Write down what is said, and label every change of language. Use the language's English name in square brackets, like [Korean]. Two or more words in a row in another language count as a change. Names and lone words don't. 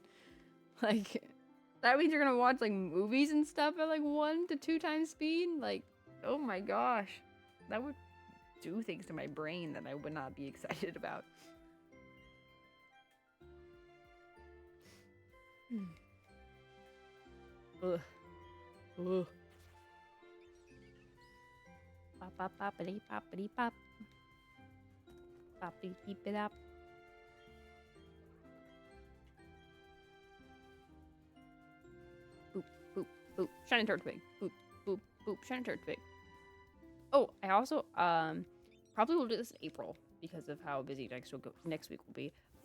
[English] Like that means you're gonna watch like movies and stuff at like 1 to 2 times speed. Like, oh my gosh, that would do things to my brain that I would not be excited about. Ugh. Ugh. Pop pop poppity poppity pop. Poppity keep it up. Boop boop boop. Shining turd twig. Boop boop boop. Shining turd twig. Oh, I also probably will do this in April because of how busy next week will be.